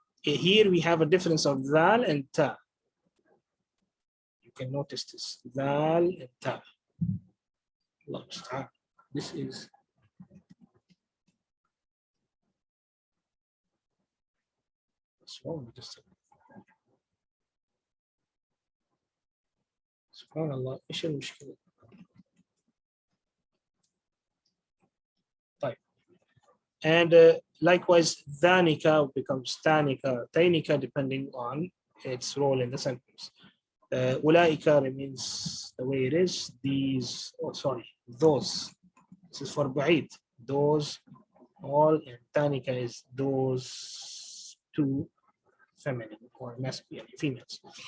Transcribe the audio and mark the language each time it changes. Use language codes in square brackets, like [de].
[en] Here we have a difference of dhal and ta. You can notice this. Dhal and ta. This is what's wrong with this thing? [ar] Subhanallah, ايش المشكلة؟ طيب. [en] And likewise, dhanika becomes tanika, tainika, depending on its role in the sentence. Ulaika remains the way it is. These, those. This is for ba'id. Those, all, and tanika is those two, feminine or masculine, females.